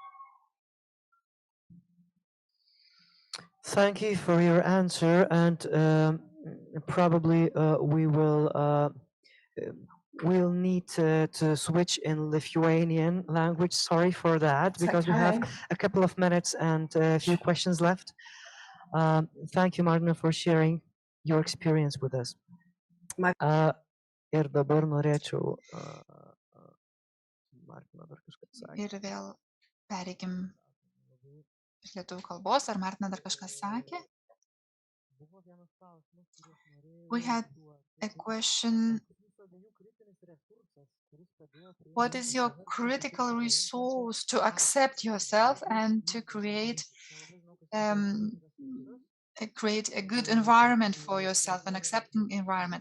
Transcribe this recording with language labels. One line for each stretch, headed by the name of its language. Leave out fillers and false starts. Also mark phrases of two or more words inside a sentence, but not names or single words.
English: Thank you for your answer, and probably we'll need to switch in Lithuanian language. Sorry for that, It's because we have okay. a couple of minutes and a few questions left. Thank you, Martina, for sharing your experience with us.
Lithuanian: Ir dabar norėčiau Martina dar kažką sakė. Ir vėl pereikim iš lietuvių kalbos. Ar Martina dar kažką sakė?
English: We had a question. What is your critical resource to accept yourself and to create a good environment for yourself, an accepting environment?